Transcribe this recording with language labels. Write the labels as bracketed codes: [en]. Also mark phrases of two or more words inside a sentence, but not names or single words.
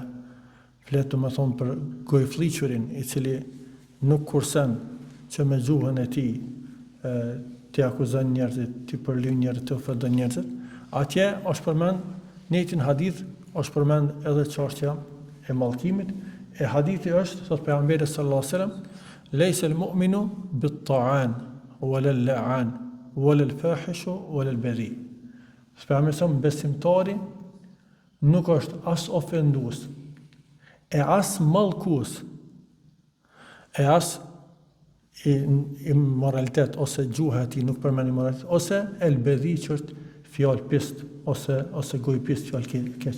[sq] Flet më thonë për gojfliqurin i cili nuk kursen që me gjuhën e tij të akuzon njerëzit, të përlyn njerëzit, të ofendon njerëzit. Atje është përmend në një hadith, është përmend edhe çështja e mallkimit. E hadithi është, thot pejgamberi [ar] صلى الله عليه وسلم, "ليس المؤمن بالطعان ولا اللعان ولا الفاحش ولا البذيء." [sq] Pejgamberi besimtari nuk është as ofendues, e as mallkues, e as immoralitet, ose gjuha e tij nuk përmend immoralitet, ose el-badhi që është fjalë pist, ose gojë pist, fjalë keq.